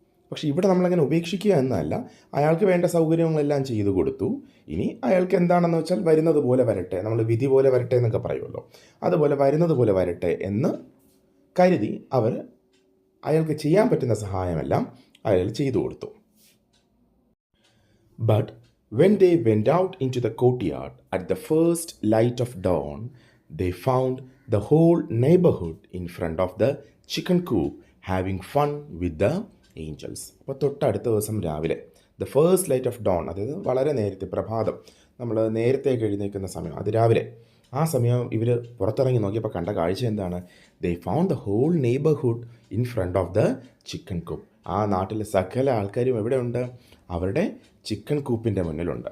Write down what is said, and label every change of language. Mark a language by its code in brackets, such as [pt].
[ml] പക്ഷേ ഇവിടെ നമ്മളങ്ങനെ ഉപേക്ഷിക്കുക എന്നല്ല, അയാൾക്ക് വേണ്ട സൗകര്യങ്ങളെല്ലാം ചെയ്തു കൊടുത്തു. ഇനി അയാൾക്ക് എന്താണെന്ന് വെച്ചാൽ വരുന്നത് പോലെ വരട്ടെ, നമ്മൾ വിധി പോലെ വരട്ടെ എന്നൊക്കെ പറയുമല്ലോ, അതുപോലെ വരുന്നത് പോലെ വരട്ടെ എന്ന് കരുതി അവർ അയാൾക്ക് ചെയ്യാൻ പറ്റുന്ന സഹായമെല്ലാം അയാൾ ചെയ്തു കൊടുത്തു. [en] But when they went out into the courtyard at the first light of dawn, they found the whole neighborhood in front of the chicken coop having fun with the angels. [ml] അപ്പോൾ തൊട്ടടുത്ത ദിവസം രാവിലെ [en] the first light of dawn, [ml] അതായത് വളരെ നേരത്തെ പ്രഭാതം, നമ്മൾ നേരത്തെ എഴുന്നേൽക്കുന്ന സമയം, അത് രാവിലെ, ആ സമയം ഇവർ പുറത്തിറങ്ങി നോക്കിയപ്പോൾ കണ്ട കാഴ്ച എന്താണ്? [en] They found the whole neighbourhood in front of the chicken coop. [ml] ആ നാട്ടിലെ സകല ആൾക്കാരും എവിടെയുണ്ട്? അവരുടെ ചിക്കൻ കൂപ്പിൻ്റെ മുന്നിലുണ്ട്.